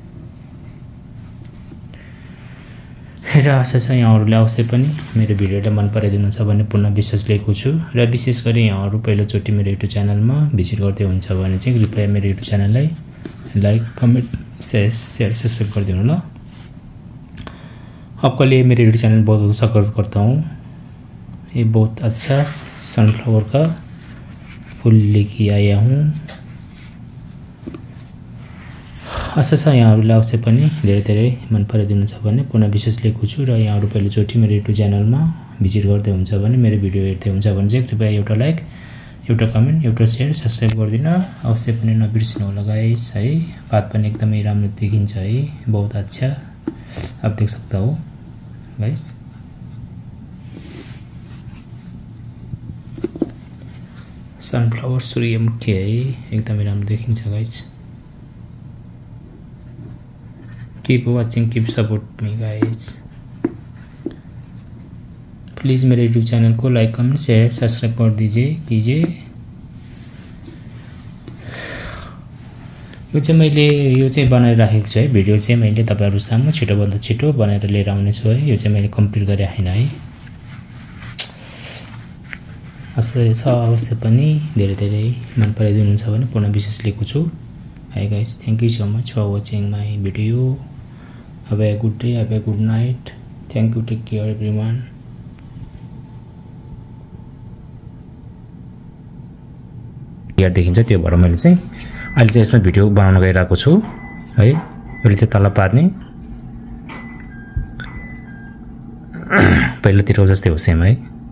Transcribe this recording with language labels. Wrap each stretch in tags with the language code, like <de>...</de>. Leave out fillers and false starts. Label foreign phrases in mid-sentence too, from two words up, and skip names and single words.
<ne>र आशा छ यहाँहरूले अवश्य पनि मेरो भिडियोलाई मन पराइदिनुहुन्छ भन्ने पूर्ण विश्वास लिएको छु। र विशेष गरी यहाँहरू पहिलोचोटि मेरो युट्युब च्यानलमा भिजिट गर्दै हुन्छ भने चाहिँ कृपया मेरो युट्युब च्यानललाई</ne> <en>like comment share subscribe</en> <ne>गरिदिनु ल।</ne> <hi>आपके लिए मेरे यूट्यूब चैनल बहुत बहुत स्वागत करता हूँ। ये बहुत अच्छा सनफ्लावर का फूल लेके आया हूँ।</hi> <ne>आशा छ यहाँहरूलाई अवश्य पनि धेरै मन पराइदिनुहुन्छ भन्ने पूर्ण विश्वास लिएको छु। र यहाँहरू पहिलोचोटि मेरो युट्युब च्यानलमा भिजिट गर्दै हुन्छ भने मेरो भिडियो हेर्दै हुन्छ भने चाहिँ कृपया एउटा लाइक एउटा कमेन्ट एउटा</ne> <en>share subscribe</en> <ne>गरिदिन अवश्य पनि नबिर्सिनु होला गाइस है। पात पनि एकदमै राम्रो देखिन्छ है,</ne> <hi>बहुत अच्छा आप देख सकता हो</hi> <ne>गाइस।</ne> <hi>सनफ्लावर सूर्यमुखी है,</hi> <ne>एकदमै राम्रो देखिन्छ गाइस।</ne> <en>keep watching, keep support me guys.</en> <hi>प्लीज मेरे यूट्यूब चैनल को</hi> <en>like comment share subscribe</en> <hi>कर कीजिए।</hi> <ne>यो चाहिँ मैले यो चाहिँ बनाएर राखेको छु है। भिडियो चाहिँ मैले तपाईहरु सामु छिटोभन्दा छिटो बनाएर लिएर आउने छु है। यो चाहिँ मैले कम्प्लिट गरे हैन है। अवश्य पनि धेरै मन पराइदिनुहुन्छ भने पूर्ण विश्वास लिएको छु है गाइस।</ne> <en>thank you so much for watching my video. have a good day, have a good night. thank you, take care everyone.</en> <ne>यार देखिन्छ त्यो भएर मैले चाहिँ अहिले चाहिँ यसमा भिडियो बनाउन गइरहेको छु है। यसले चाहिँ तल पार्ने पहिलातिर जस्तै हो सेम है।</ne>